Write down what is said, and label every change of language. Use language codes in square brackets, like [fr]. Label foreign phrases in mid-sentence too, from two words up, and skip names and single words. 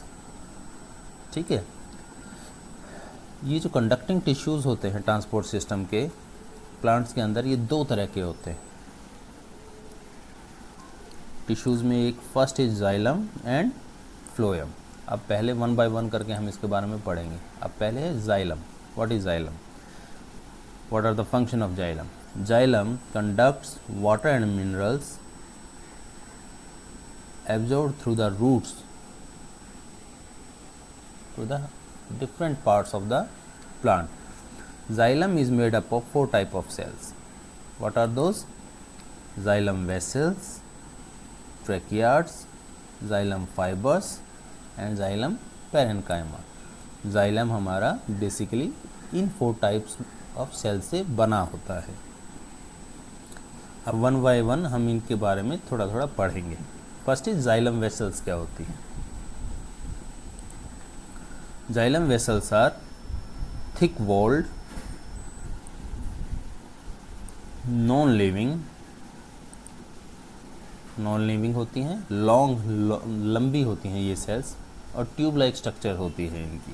[hi] ठीक है, ये जो [en] conducting tissues [hi] होते हैं [en] transport system [hi] के प्लांट्स के अंदर, ये दो तरह के होते हैं टिश्यूज़ में। एक [en] first is xylem and phloem. [hi] अब पहले [en] one by one [hi] करके हम इसके बारे में पढ़ेंगे। अब पहले है जाइलम। [en] what is xylem? What are the function of xylem? xylem conducts water and minerals absorbed through the roots to the different parts of the plant. Xylem is made up of 4 type of cells. What are those? Xylem vessels, tracheids, xylem fibers and xylem parenchyma. [hi] Xylem हमारा बेसिकली इन 4 [en] types of cell [hi] से बना होता है। अब [en] one by one [hi] हम इनके बारे में थोड़ा थोड़ा पढ़ेंगे। [en] first is xylem vessels [hi] क्या होती है? [en] xylem vessels are thick walled, non living [hi] होती हैं, लंबी होती हैं ये सेल्स, और [en] tube like structure [hi] होती है इनकी।